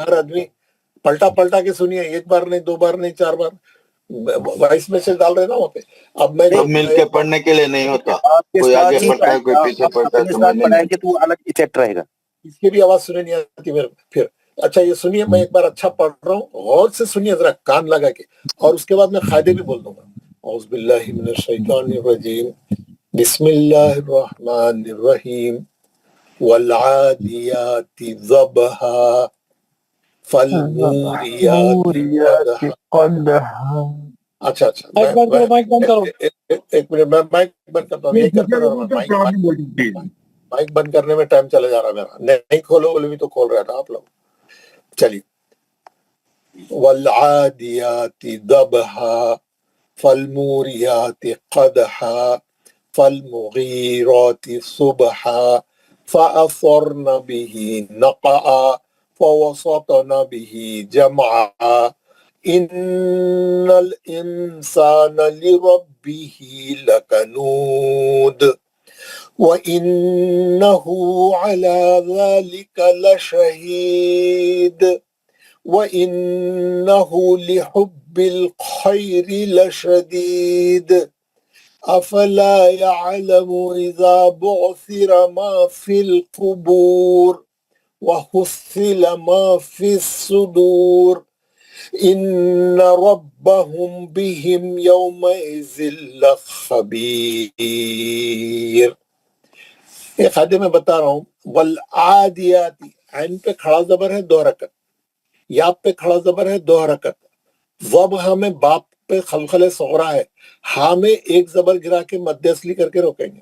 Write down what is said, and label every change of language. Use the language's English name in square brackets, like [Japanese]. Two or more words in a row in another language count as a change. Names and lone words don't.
[Hindi] हर आदमी पलटा के सुनिए, एक बार नहीं, 2 बार नहीं, 4 बार वॉइस मैसेज डाल रहे ना वहाँ पे। अब मैं मिलके पढ़ने के लिए नहीं होता, कोई आगे पढ़ता है कोई पीछे पढ़ता है, पढ़ाएंगे तो अलग इफेक्ट रहेगा। इसकी भी आवाज सुने नहीं आती मेरे फिर। अच्छा ये सुनिए, मैं एक बार अच्छा पढ़ रहा हूँ, गौर से सुनिए जरा कान लगा के, और उसके बाद मैं फायदे भी बोल दूंगा। [Arabic] أعوذ بالله من الشيطان الرجيم بسم الله الرحمن الرحيم والعاديات ضبحا فالموريات قدحا. [Hindi] अच्छा एक मिनट, मैं माइक बंद करता हूँ। माइक बंद करने में टाइम चला जा रहा है मेरा, नहीं खोलो बोले भी तो खोल रहा था आप लोग। चलिए, [Arabic] والعاديات ضبحا فالموريات قدحا فالمغيرات صبحا فأثرن به نقعا فوسطن به جمعا إن الإنسان لربه لكنود وإنه على ذلك لشهيد, وإنه لحب الخير لشديد, أفلا يعلم إذا بعثر ما في القبور وحصل ما في الصدور إن ربهم بهم يومئذ لخبير. [Hindi] ये खादे में बता रहा हूँ। [Arabic] والعاديات, [Hindi] ऐन पे खड़ा जबर है 2 हरकत, या पे खड़ा जबर है 2 हरकत, ज़ब्ह में बाप पे खलखले सोगरा है, हा में 1 जबर गिरा के मध्य असली करके रोकेंगे।